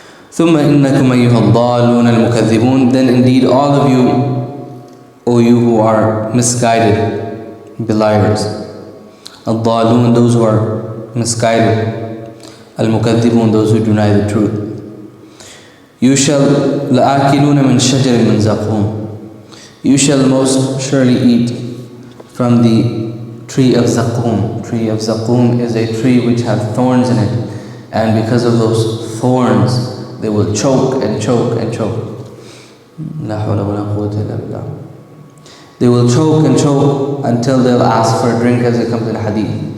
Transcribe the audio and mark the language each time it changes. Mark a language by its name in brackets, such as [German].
[Arabic] ثُمَّ إِنَّكُمْ أَيُّهَا الضَّالُّونَ الْمُكَذِّبُونَ. [English] Then indeed all of you, O you who are misguided, beliers. Al-Dhalun, those who are misguided. Al-Mukaddibun, those who deny the truth. You shall [Arabic] لَآكِلُونَ مِنْ شَجَرٍ مِنْ زَقُومٍ. [English] You shall most surely eat from the tree of Zaqum. Tree of Zaqum is a tree which has thorns in it. And because of those thorns, they will choke and choke and choke. La hawla wa la quwwata illa billah. They will choke and choke until they'll ask for a drink, as it comes in hadith.